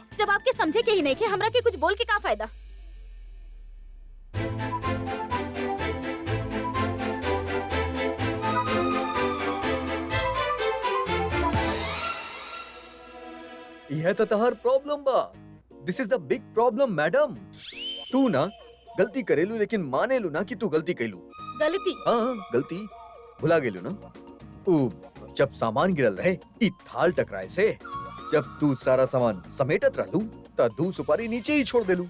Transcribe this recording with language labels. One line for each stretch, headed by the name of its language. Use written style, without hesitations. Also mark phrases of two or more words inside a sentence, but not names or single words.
Bhojpuri: जब आपके समझे के ही नहीं के, हमरा के कुछ बोल के का फायदा? यह तो तहर प्रॉब्लम बा।
English: This is the big problem madam.
Bhojpuri: तू ना गलती करेलू लेकिन मानेलू ना कि तू गलती कैलू। गलती? हाँ गलती भुला गेलू ना। ऊ जब सामान गिरल रहे ई थाल टकराए से, जब तू सारा सामान समेटत रहलू त दू सुपारी नीचे ही छोड़ देलू।